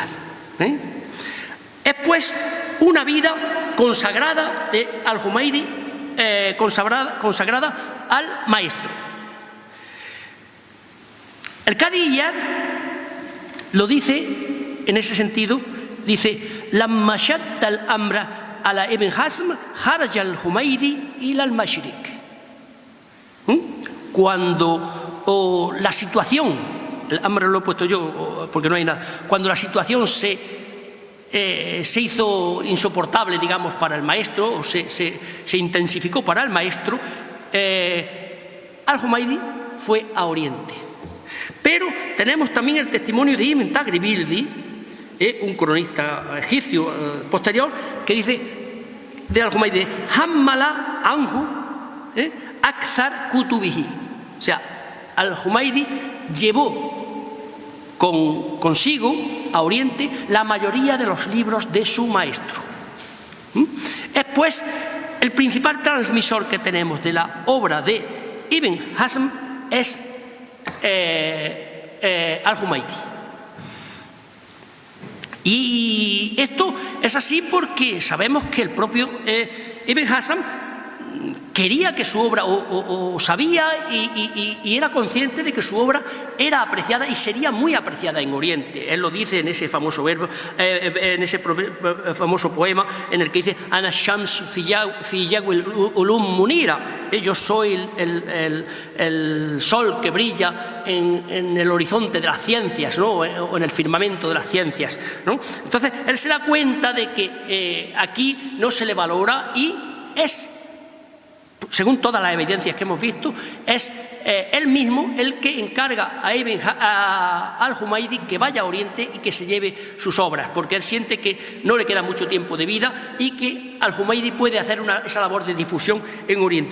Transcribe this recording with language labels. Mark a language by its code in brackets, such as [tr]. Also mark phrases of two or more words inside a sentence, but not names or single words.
[es] Es pues una vida consagrada de Al-Jumaydi, consagrada al maestro. El Qadi Iyad lo dice en ese sentido, dice: [ar] «لما شد الأمر على ابن حزم خرج الحميدي إلى المشرق». [es] Cuando la situación, el hambre lo he puesto yo porque no hay nada, cuando la situación se hizo insoportable, digamos, para el maestro, o se intensificó para el maestro, Al-Jumaydi fue a Oriente. Pero tenemos también el testimonio de Ibn Tagribildi, un cronista egipcio posterior, que dice de Al-Jumaydi: [ar] «حمل عنه أكثر كتبه». [es] O sea, Al-Jumaydi llevó consigo a Oriente la mayoría de los libros de su maestro. Es pues el principal transmisor que tenemos de la obra de Ibn Hazm es Al-Jumaydi. Y esto es así porque sabemos que el propio Ibn Hazm quería que su obra, o sabía y era consciente de que su obra era apreciada y sería muy apreciada en Oriente. Él lo dice en ese famoso verbo, en ese famoso poema en el que dice: [ar] «أنا شمس في جو العلوم منيرة». [es] Yo soy el sol que brilla en el horizonte de las ciencias, ¿no? O en el firmamento de las ciencias, ¿no? Entonces, él se da cuenta de que aquí no se le valora y es, según todas las evidencias que hemos visto, es él mismo el que encarga a Al-Jumaydi que vaya a Oriente y que se lleve sus obras, porque él siente que no le queda mucho tiempo de vida y que Al-Jumaydi puede hacer esa labor de difusión en Oriente.